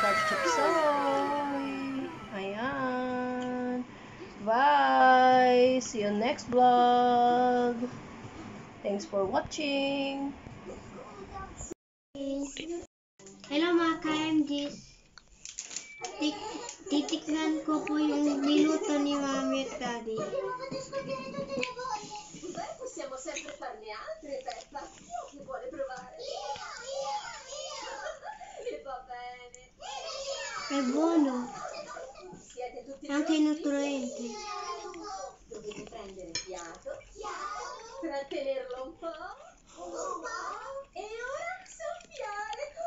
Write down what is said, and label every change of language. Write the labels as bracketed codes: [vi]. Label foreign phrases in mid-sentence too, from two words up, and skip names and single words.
[tl] chapsoy. Ayan. [en] Bye! See you next vlog. Thanks for watching. [tl] Hello mga ka-MGs. Titikman ko po yung niluto ni Mami at Daddy. [it] Possiamo sempre farne altre, Peppa. Chi vuole provare? E va bene. È buono, Siete tutti anche nutriente. Dovete prendere fiato, trattenerlo un po', e ora soffiare.